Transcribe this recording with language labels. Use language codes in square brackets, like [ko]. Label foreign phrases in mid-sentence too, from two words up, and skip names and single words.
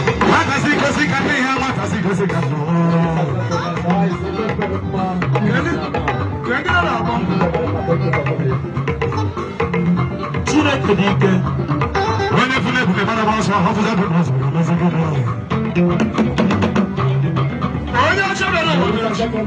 [yo] Má kà sí kò sí ká ní ìyá, má kà sí kò sí ká ní ìyá. Kẹ̀kẹ́ náà bọ̀. [ig] Chineke dị ike. Onye fụrụ ebube mara m ọsọ, ọ fụzọ bụ n'ọsọ, ọ fụzọ bụ n'ọsọ. Onye ọchọ bịara n'obodo ọchọ.